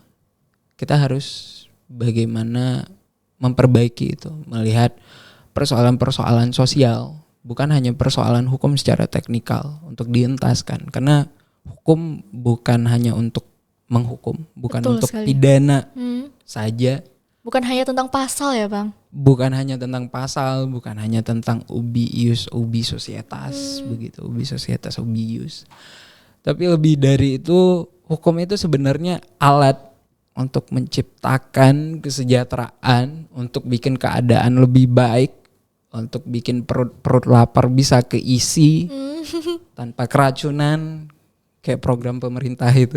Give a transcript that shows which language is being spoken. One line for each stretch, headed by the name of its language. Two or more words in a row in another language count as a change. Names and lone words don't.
Indonesian: Kita harus bagaimana memperbaiki itu, melihat persoalan-persoalan sosial, bukan hanya persoalan hukum secara teknikal untuk dientaskan. Karena hukum bukan hanya untuk menghukum, bukan Betul untuk sekali. pidana saja. Bukan hanya tentang pasal ya Bang? Bukan hanya tentang pasal, bukan hanya tentang
Latin: ubi ius, ubi societas,
Indonesian: begitu,
Latin: ubi societas, ubi ius.
Indonesian: Tapi lebih dari itu, hukum itu sebenarnya alat untuk menciptakan kesejahteraan, untuk bikin keadaan lebih baik, untuk bikin perut lapar bisa keisi tanpa keracunan, kayak program pemerintah itu.